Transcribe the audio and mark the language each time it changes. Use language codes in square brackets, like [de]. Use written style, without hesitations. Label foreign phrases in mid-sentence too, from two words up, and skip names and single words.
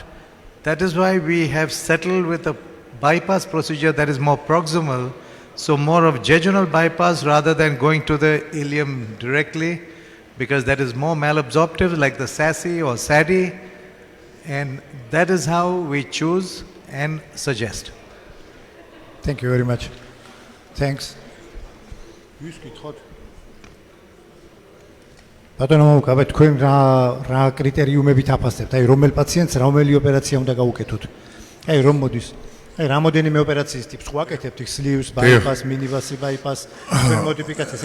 [en] That is why we have settled with a bypass procedure that is more proximal, so more of jejunal bypass rather than going to the ileum directly, because that is more malabsorptive like the SASI or SADI, and that is how we choose and suggest. Thank you very much. Thanks. [ka] ბატონო მოვუკავე თქვენ რა კრიტერიუმებით აფასებთ? აი რომელ პაციენტს რომელი ოპერაცია უნდა გაუკეთოთ? აი რომ მოდის. აი რამოდენიმე ოპერაციის ტიპს ვაკეთებთ, სლივს, ბაიპას, მინიბასი ბაიპას, თქვენ მოდიფიკაციას.